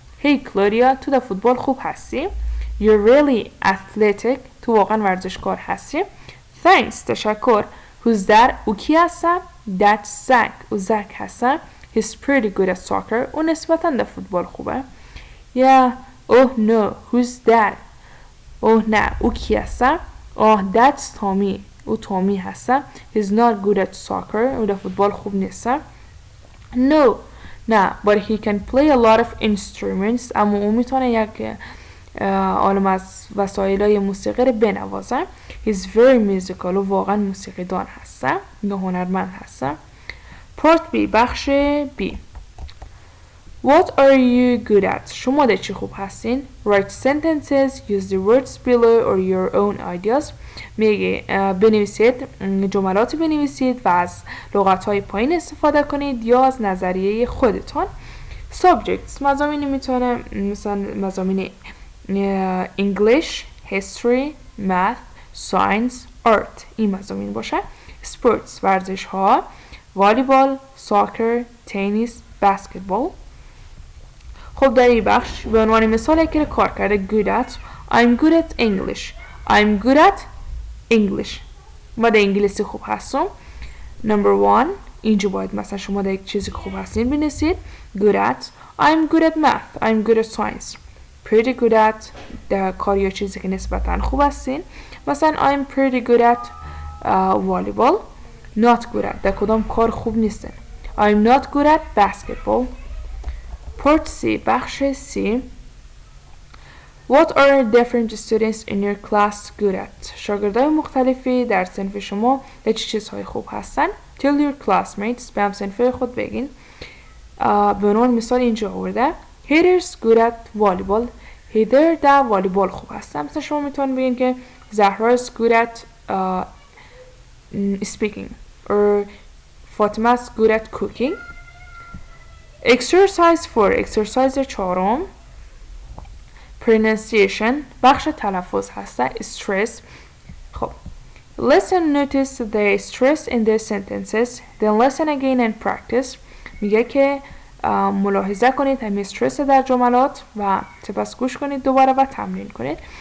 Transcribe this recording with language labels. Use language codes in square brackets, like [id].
[fa] Hey Claudia, تو در فوتبال خوب هستی. [en] You're really athletic. [fa] تو واقعا ورزشکار هستی. [en] Thanks. [fa] تشکر. [en] Who's that؟ [fa] او کی هسته؟ [en] That's Zach. [fa] او زک هسته. [en] He's pretty good at soccer. [fa] او نسبتا در فوتبال خوبه. [en] Yeah. Oh no. Who's that؟ [fa] اوه نه. او کی هسته؟ [en] That's Tommy. [fa] او تومی هسته. [en] He's not good at soccer. [fa] او در فوتبال خوب نیسته. [en] No. [fa] نه. [en] But he can play a lot of instruments. [fa] اما او میتونه یک عالم از وسایل موسیقی رو بنوازه. [en] He's very musical. [fa] او واقعا موسیقی دان هسته یا هنرمند هسته. [en] Part B [fa] بخش B. [en] What are you good at؟ [fa] شما در چی خوب هستین؟ [en] Write sentences. Use the words below or your own ideas. [fa] میگه بنویسید جملاتی بنویسید و از لغت‌های پایین استفاده کنید یا از نظریه خودتان. Subjects مضامین میتونه مثلا مضامین English, History, Math, Science, Art این مضامین باشه. Sports ورزش ها والیبال، ساکر، تنیس، بسکتبال. خب در این بخش به عنوان مثال یکی کار کرده good at. [en] I'm good at English. I'm good at English. [fa] ما در انگلیسی خوب هستم. Number 1 اینجا باید مثلا شما در یک چیزی خوب هستین بنویسید. [en] Good at. I'm good at math. I'm good at science. Pretty good at [fa] در کار یا چیزی که نسبتا خوب هستین. [en] مثلا I'm pretty good at volleyball. Not good at [fa] در کدام کار خوب نیستن. [en] I'm not good at basketball. Part C [fa] بخش C. [en] What are different students in your class good at؟ [fa] شاگردای مختلفی در صنف شما در چه چیزهای خوب هستن؟ [en] Tell your classmates. [fa] به هم صنف خود بگین. به عنوان مثال اینجا آورده [en] Heather's good at volleyball. [fa] Heather در والیبال خوب هستن. مثلا شما میتونید بگین که [en] Zahra's good at speaking or Fatima's good at cooking. Exercise 4. exercise 4 pronunciation [fa] بخش تلفظ هسته. [en] stress. خب listen, notice the stress in the sentences, then listen again and practice. [fa] میگه که ملاحظه کنید همین استرس در جملات و سپس گوش کنید دوباره و تمرین کنید.